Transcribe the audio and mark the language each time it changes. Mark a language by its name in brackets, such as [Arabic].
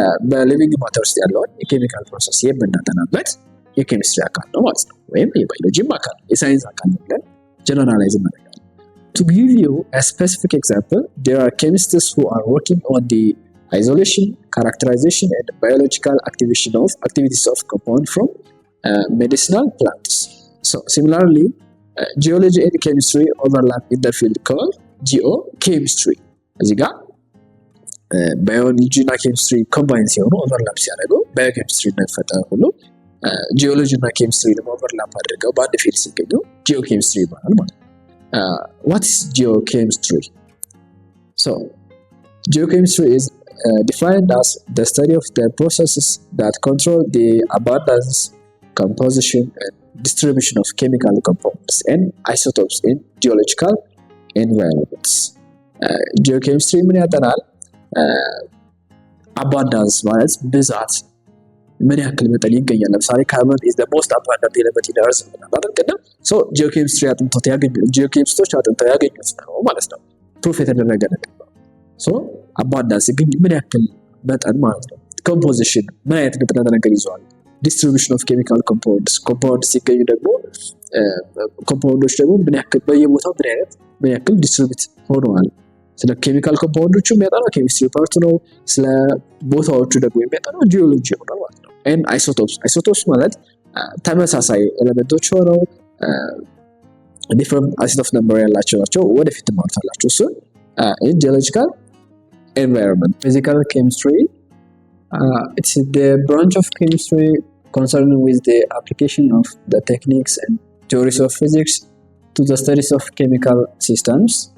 [Amharic] በሊቪንግ ማተር ውስጥ ያለውን የኬሚካል ፕሮሰስ የምናጠናበት የኬሚስትሪ አካል ነው ማለት ነው። ወይም የባዮሎጂም አካል የሳይንስ አካል ነው ብለን ጀነራላይዝ እናደርጋለን። [English] To give you a specific example, there are chemists who are working on the isolation, characterization and biological activities of compounds from medicinal plants. So similarly, geology and chemistry overlap in the field called geochemistry. [Amharic] እዚህ ጋር ባዮሎጂ እና ኬሚስትሪ ኮምባይን ሲሆኑ ኦቨርላፕ ሲያደርጉ ባዮኬሚስትሪ እንደፈጠረ ሁሉ ጂኦሎጂ እና ኬሚስትሪ ደግሞ ኦቨርላፕ አድርገው በአንድ ፊልድ ሲገኙ ጂኦኬሚስትሪ ይባላል ማለት ነው። [English] What is geochemistry? So geochemistry is defined as the study of the processes that control the abundance, composition and distribution of chemical compounds and isotopes in geological environments. [Amharic] geochemistry ምን ያጠናል? abundance ማለት ብዛት ምን ያክል መጠን ይገኛል። ለምሳሌ ካርቦን [English] is the most abundant element in earth [Amharic] ማለት ነው። so geochemistry አጥንቶት ያገኙት ጂኦኬሚስቶች አጥንተው ያገኙት ነው ማለት ነው። ፕሩፍ የተደረገ ነገር ነው። so abundance ግን ምን ያክል መጠን ማለት ነው። composition ምን አይነት ንጥረ ነገር ይዟል። [English] distribution of chemical compounds [Amharic] ሲገኙ ደግሞ ኮምፓውንዶች ደግሞ ምን ያክል በየቦታው ምን ያክል ዲስትሪቢዩት ሆነዋል። ስለ ኬሚካል ኮምፓውንዶቹ የሚያጠናው ኬሚስትሪ ፓርት ነው። ስለ ቦታዎቹ ደግሞ የሚያጠናው ጂኦሎጂ ነው ማለት ነው። and isotopes ማለት ተመሳሳይ ኤሌመንቶች ሆነው [English] different isotopes number [Amharic] ያላቸው ናቸው። ወደፊት ማውጣላችሁ እሱ [English] in geological environment. Physical chemistry it's the branch of chemistry concerned with the application of the techniques and theories of physics to the studies of chemical systems.